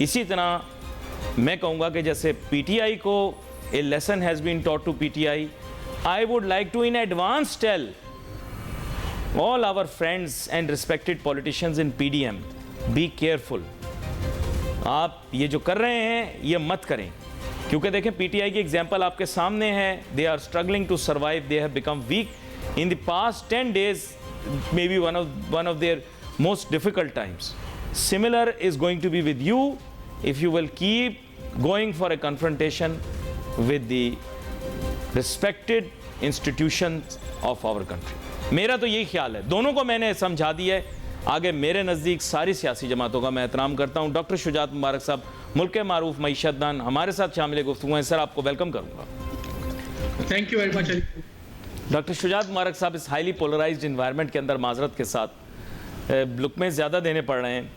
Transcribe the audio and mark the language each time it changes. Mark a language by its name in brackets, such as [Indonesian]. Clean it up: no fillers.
[Urdu] اسی طرح میں کہوں گا کہ جیسے پی ٹی آئی کو [English] A lesson has been taught to P T I, I would like to in advance tell all our friends and respected politicians in PDM, be careful. [Urdu] آپ یہ جو کر رہے ہیں یہ مت کریں, کیونکہ دیکھیں پی ٹی آئی کی ایگزامپل آپ کے سامنے ہے. [English] They are struggling to survive, they have become weak. In the past 10 days, maybe one of their most difficult times. Similar is going to be with you if you will keep going for a confrontation with the respected institutions of our country. [Urdu] میرا تو یہی خیال ہے, دونوں کو میں نے سمجھا دیا ہے. آگے میرے نزدیک ساری سیاسی جماعتوں کا میں احترام کرتا ہوں. ڈاکٹر شجاعت مبارک صاحب ملک کے معروف معیشت دان ہمارے ساتھ شامل گفتگو ہیں. سر آپ کو ویلکم کروں گا. [English] Thank you very much. [Urdu] Doctor شجاعت مبارک صاحب اس ہائیلی پولرائزڈ انوائرمنٹ کے اندر معذرت کے ساتھ لقمے زیادہ دینے پڑ رہے ہیں.